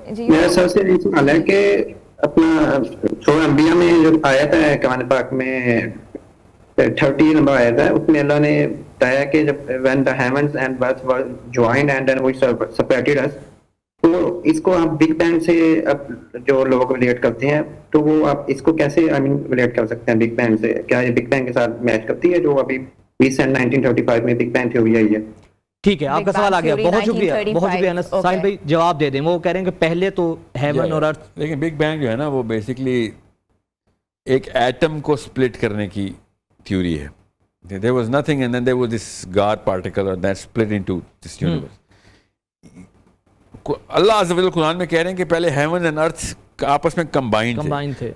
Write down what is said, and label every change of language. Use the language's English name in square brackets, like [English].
[Urdu] میرا سب سے یہ سوال ہے کہ اپنا سورہ انبیاء میں جو آیت ہے قرآن پاک میں 30 نمبر آیت ہے، اس میں اللہ نے بتایا کہ جب [English] when the heavens and earth were joined and then we separated us، [Urdu] تو اس کو آپ بگ بینگ سے اب جو لوگ ریلیٹ کرتے ہیں تو وہ آپ اس کو کیسے ریلیٹ کر سکتے ہیں بگ بینگ سے؟ کیا یہ بگ بینگ کے ساتھ میچ کرتی ہے جو ابھی 1935 میں بگ بینگ تھیوری آئی ہے؟ ٹھیک ہے آپ کا سوال آ گیا. بہت شکریہ بہت شکریہ انس. ساحل بھائی جواب دے دیں. وہ کہہ رہے ہیں کہ پہلے تو ہیون اور ارتھ، لیکن بگ بینگ جو ہے نا وہ بیسکلی ایک ایٹم کو سپلٹ کرنے کی تھیوری ہے. [English] There was nothing and then there was this God particle and that split into this universe. [Urdu] اللہ عز و جل قرآن میں کہہ رہے ہیں کہ پہلے ہیون اینڈ ارتھ آپس میں کمبائن تھے.